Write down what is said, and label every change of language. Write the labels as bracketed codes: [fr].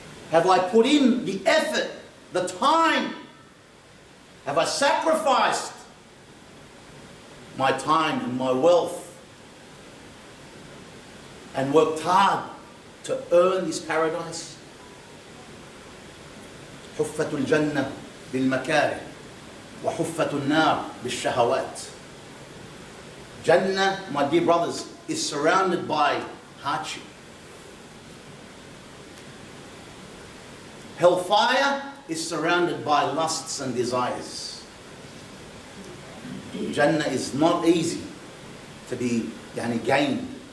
[en] Have I put in the effort, the time? Have I sacrificed my time and my wealth and worked hard to earn this paradise? [ar] حفة الجنة بالمكاره وحفة النار بالشهوات. [en] Jannah, my dear brothers, is surrounded by hardship. Hellfire is surrounded by lusts and desires. Jannah is not easy to be gained.